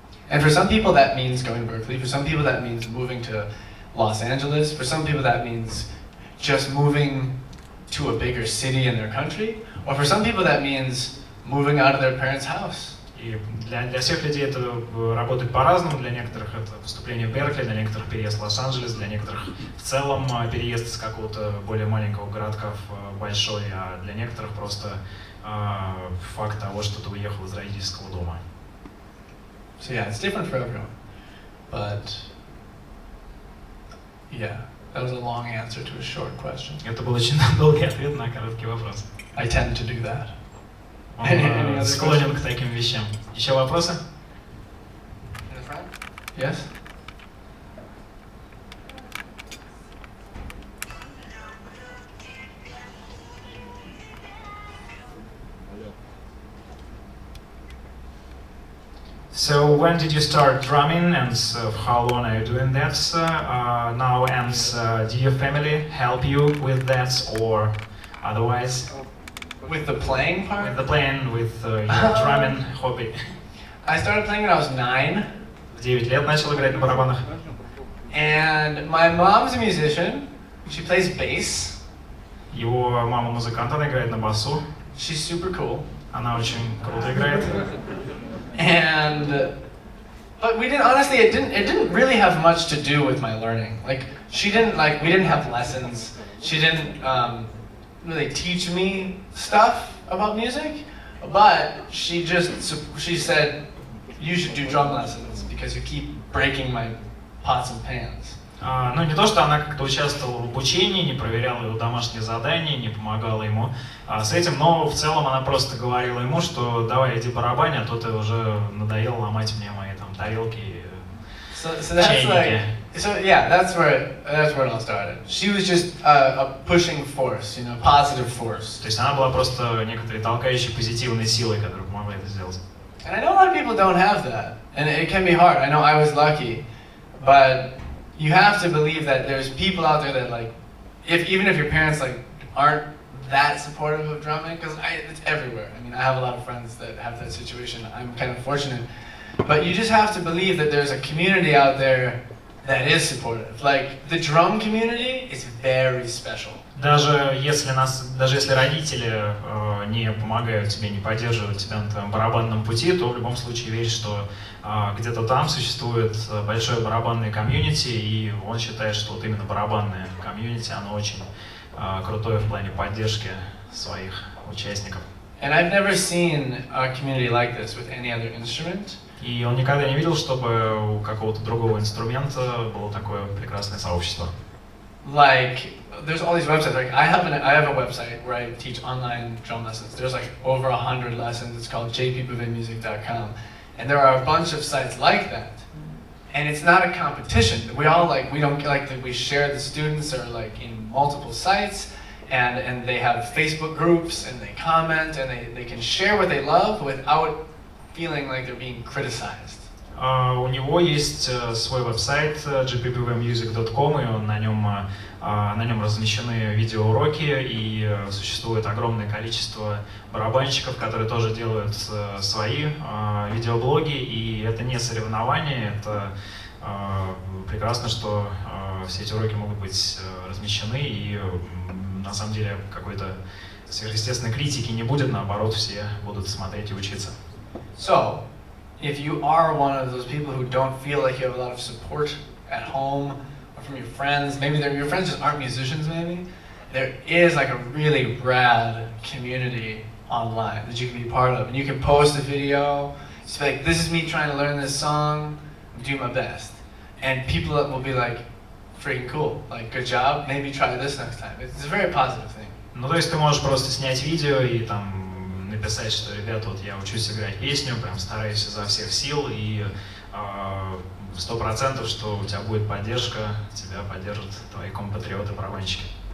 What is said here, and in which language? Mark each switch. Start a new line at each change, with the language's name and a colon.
English: And for some people that means going to Berkeley, for some people that means moving to Los Angeles, for some people that means just moving to a bigger city in their country, or for some people that means moving out of their parents' house.
Russian: И для всех людей это работает по-разному. Для некоторых это поступление в Беркли, для некоторых переезд в Лос-Анджелес, для некоторых в целом переезд из какого-то более маленького городка в большой, а для некоторых просто факт того, что ты уехал из родительского дома.
English: So yeah, it's different for everyone. But yeah, that was a long answer to a short question.
Russian: Это был очень долгий ответ на короткий вопрос.
English: I tend to do that.
Russian: Он склонен к таким вещам. Еще вопросы?
English: In the front? Yes? So when did you start drumming, and how long are you doing that now? And do your family help you with that, or otherwise? With the playing part? With the playing, with your drumming hobby. I started playing when I was 9.
Russian: В 9 лет начал играть на барабанах.
English: And my mom's a musician. She plays bass.
Russian: Его мама музыкант, она играет на басу.
English: She's super cool.
Russian: Она очень круто играет.
English: And but we didn't, honestly, it didn't really have much to do with my learning. Like, we didn't have lessons. She didn't really teach me stuff about music, but she said, you should do drum lessons because you keep breaking my pots and pans.
Russian: Ну, не то, что она как-то участвовала в обучении, не проверяла его домашние задания, не помогала ему с этим, но в целом она просто говорила ему, что давай иди барабань, а то ты уже надоел ломать мне мои там тарелки, чайники.
English: So yeah, that's where it all started. She was just a pushing force, you know, positive force.
Russian: То есть она была просто некоторой толкающей позитивной силой, которая помогла это сделать.
English: And I know a lot of people don't have that, and it can be hard. I know I was lucky, but you have to believe that there's people out there that like, even if your parents like aren't that supportive of drumming, because it's everywhere. I mean, I have a lot of friends that have that situation. I'm kind of fortunate, but you just have to believe that there's a community out there that is supportive. Like the drum community is very special.
Russian: Даже если родители не помогают тебе, не поддерживают тебя на твоем барабанном пути, то в любом случае верь, что где-то там существует большое барабанное комьюнити, и он считает, что вот именно барабанное комьюнити, оно очень крутое в плане поддержки своих участников.
English: And I've never seen a community like this with any other instrument.
Russian: И он никогда не видел, чтобы у какого-то другого инструмента было такое прекрасное сообщество.
English: Like, there's all these websites. Like, I have a website where I teach online drum lessons. There's like over 100 lessons. It's called jpbouvetmusic.com. And there are a bunch of sites like that. And it's not a competition. We all we don't like that we share the students are like in multiple sites and they have Facebook groups and they comment and they can share what they love without feeling like they're being criticized.
Russian: У него есть свой веб-сайт jpbouvetmusic.com, и он на нем размещены видеоуроки, и существует огромное количество барабанщиков, которые тоже делают свои видеоблоги, и это не соревнование, это прекрасно, что все эти уроки могут быть размещены, и на самом деле какой-то сверхъестественной критики не будет, наоборот, все будут смотреть и учиться.
English: So, if you are one of those people who don't feel like you have a lot of support at home or from your friends, maybe your friends just aren't musicians maybe, there is like a really rad community online that you can be part of. And you can post a video, just be like, this is me trying to learn this song, I'm doing my best. And people will be like, freaking cool, like good job, maybe try this next time. It's a very positive thing.
Russian: Ну, то есть ты можешь просто снять видео и там написать, что, ребята, вот я учусь играть песню, прям стараюсь изо всех сил, и 100%, что у тебя будет поддержка, тебя поддержат твои компатриоты-барабанщики.